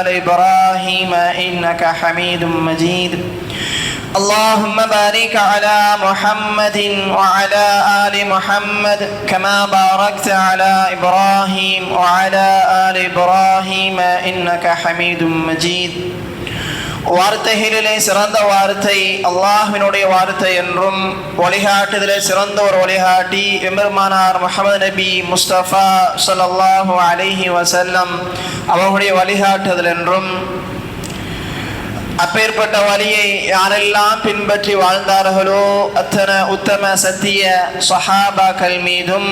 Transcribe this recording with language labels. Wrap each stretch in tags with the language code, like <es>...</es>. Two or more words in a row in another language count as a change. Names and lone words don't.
<ar>إبراهيم إنك حميد مجيد اللهم بارك على محمد وعلى آل محمد كما باركت على إبراهيم وعلى آل إبراهيم إنك حميد مجيد</ar> <ta>வார்த்தைகளிலே சிறந்த வார்த்தை அல்லாஹ்வினுடைய வார்த்தை என்றும் வழிகாட்டுதலே சிறந்த ஒரு வழிகாட்டி எம்பெருமானார் முஹம்மது நபி முஸ்தபா</ta> <ar>صلى الله عليه وسلم</ar> <ta>அவர்களுடைய வழிகாட்டுதல் என்றும் அப்பேற்பட்ட வழியை யாரெல்லாம் பின்பற்றி வாழ்ந்தார்களோ அத்தனை உத்தம சத்திய சஹாபாக்கள் மீதும்</ta>